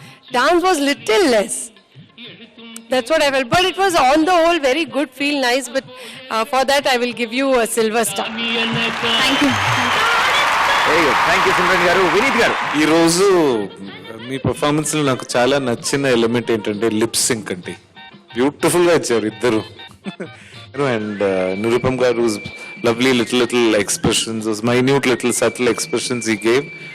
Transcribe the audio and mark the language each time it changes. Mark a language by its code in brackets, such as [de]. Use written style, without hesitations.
[en] Dance was little less. That's what I felt. But it was on the whole very good, feel nice. But for that I will give you a silver star. Thank you. Very good, thank you Simran garu. Vineet garu, [te] ఈ రోజు మీ performance లో నాకు చాలా నచ్చిన element ఏంటంటే lip sync అండి. బ్యూటిఫుల్ గా ఇచ్చారు ఇద్దరు. [en] And Nirupam garu lovely little expressions, those minute little subtle expressions he gave.